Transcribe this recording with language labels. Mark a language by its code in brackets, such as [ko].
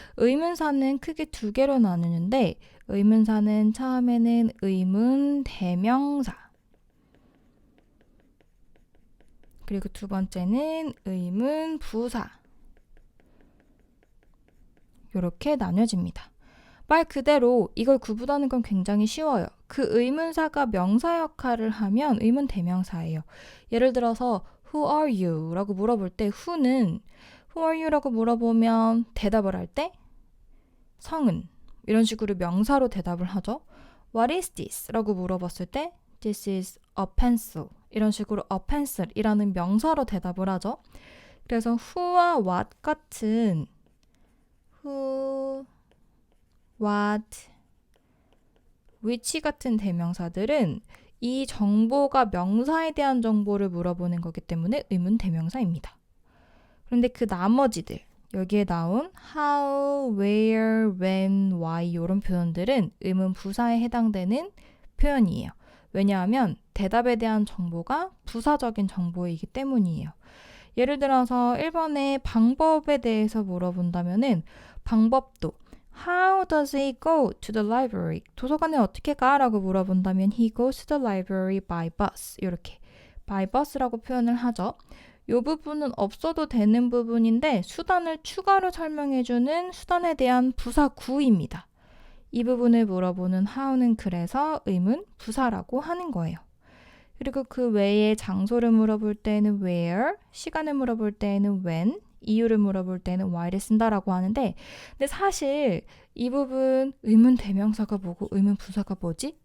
[ko] 의문사는 크게 두 개로 나누는데 의문사는 처음에는 의문 대명사 그리고 두 번째는 의문 부사 이렇게 나뉘어집니다. 말 그대로 이걸 구분하는 건 굉장히 쉬워요. 그 의문사가 명사 역할을 하면 의문 대명사예요. [en] 예를 들어서 Who are you? [ko] 라고 물어볼 때 who는 [en] Who are you? [ko] 라고 물어보면 대답을 할 때 성은 이런 식으로 명사로 대답을 하죠. [en] What is this? [ko] 라고 물어봤을 때 [en] This is a pencil. [ko] 이런 식으로 a pencil 이라는 명사로 대답을 하죠. 그래서 who와 what 같은 who, what, which 같은 대명사들은 이 정보가 명사에 대한 정보를 물어보는 거기 때문에 의문 대명사입니다. 그런데 그 나머지들, 여기에 나온 how, where, when, why 이런 표현들은 의문 부사에 해당되는 표현이에요. 왜냐하면 대답에 대한 정보가 부사적인 정보이기 때문이에요. 예를 들어서 1번의 방법에 대해서 물어본다면은 방법도 [en] How does he go to the library? [ko] 도서관에 어떻게 가? 라고 물어본다면 [en] He goes to the library by bus. [ko] 이렇게 [en] by bus [ko] 라고 표현을 하죠. 이 부분은 없어도 되는 부분인데 수단을 추가로 설명해주는 수단에 대한 부사 구입니다. 이 부분을 물어보는 how는 그래서 의문 부사라고 하는 거예요. 그리고 그 외에 장소를 물어볼 때는 where, 시간을 물어볼 때는 when, 이유를 물어볼 때는 why를 쓴다라고 하는데 근데 사실 이 부분 의문 대명사가 뭐고 의문 부사가 뭐지?